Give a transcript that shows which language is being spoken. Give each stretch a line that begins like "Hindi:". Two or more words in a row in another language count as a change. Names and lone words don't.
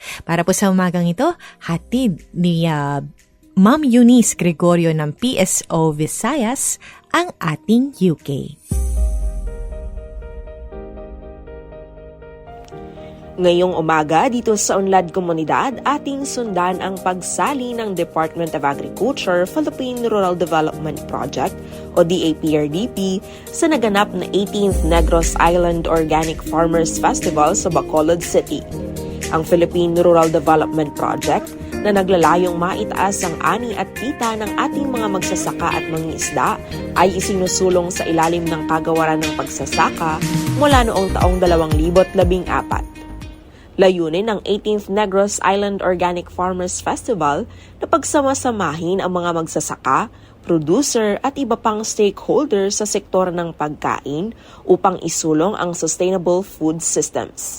Filipino: Para po sa umagang ito, hatid ni Ma'am Eunice Gregorio ng PSO Visayas ang ating UK. Ngayong umaga dito sa Unlad Komunidad, ating sundan ang pagsali ng Department of Agriculture Philippine Rural Development Project o DAPRDP sa naganap na 18th Negros Island Organic Farmers Festival sa Bacolod City. Ang Philippine Rural Development Project na naglalayong maitaas ang ani at kita ng ating mga magsasaka at mangingisda ay isinusulong sa ilalim ng Kagawaran ng Pagsasaka mula noong taong 2014. Layunin ng 18th Negros Island Organic Farmers Festival na pagsama-samahin ang mga magsasaka, producer at iba pang stakeholders sa sektor ng pagkain upang isulong ang
English: sustainable food systems.